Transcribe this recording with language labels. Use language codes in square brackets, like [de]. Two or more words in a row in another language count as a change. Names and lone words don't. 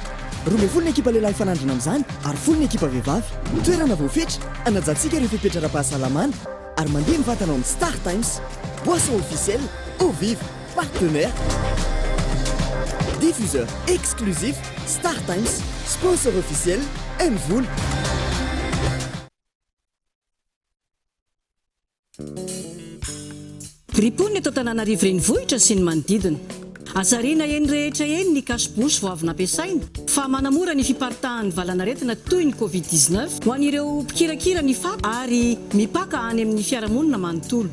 [mg] 12 ny ekipa lehilahy fanandrina amin'izany ary 10 ny ekipa vehivavy. Toerana voafetra anajantsika ireo fipetra ara-pahasalamana ary mandeha mivantana amin'ny Star Times, [fr] boisson officielle, eau vive, partenaire, diffuseur exclusif, Star Times, sponsor officiel, Mvoul. [mg] Ripony eto Antananarivo renivohitra sy ny manodidina. Azarena eny rehetra eny ny cache-bouche vao avy nampiasaina fa manamora ny fiparitahan'ny valanaretina toy ny Covid-19 ho an'ireo mpikirakira ny fako ary mipaka any amin'ny fiarahamonina manontolo.